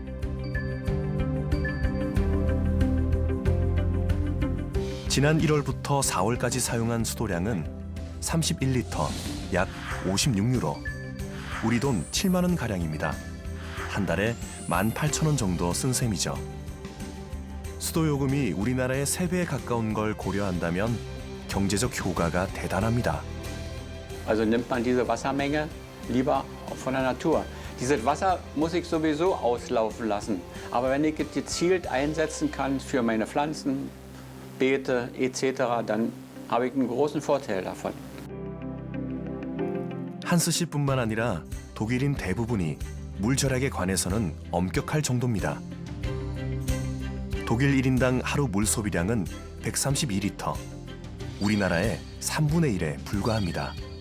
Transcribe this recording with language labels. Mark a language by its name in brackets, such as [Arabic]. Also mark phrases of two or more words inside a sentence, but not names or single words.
[Korean] 지난 1월부터 4월까지 사용한 수도량은 31리터, 약 56유로. 우리 돈 7만 원 가량입니다. 한 달에 18,000원 정도 쓴 셈이죠. 수도 요금이 우리나라의 3배에 가까운 걸 고려한다면 경제적 효과가 대단합니다. [German] Also nimmt man diese Wassermenge lieber von der Natur. Dieses Wasser muss ich sowieso auslaufen lassen. Aber wenn ich es gezielt einsetzen kann für meine Pflanzen, Beete etc., dann habe ich einen großen Vorteil davon. [Korean] 한스 씨뿐만 아니라 독일인 대부분이 물 절약에 관해서는 엄격할 정도입니다. 독일 1인당 하루 물 소비량은 132리터. 우리나라의 3분의 1에 불과합니다.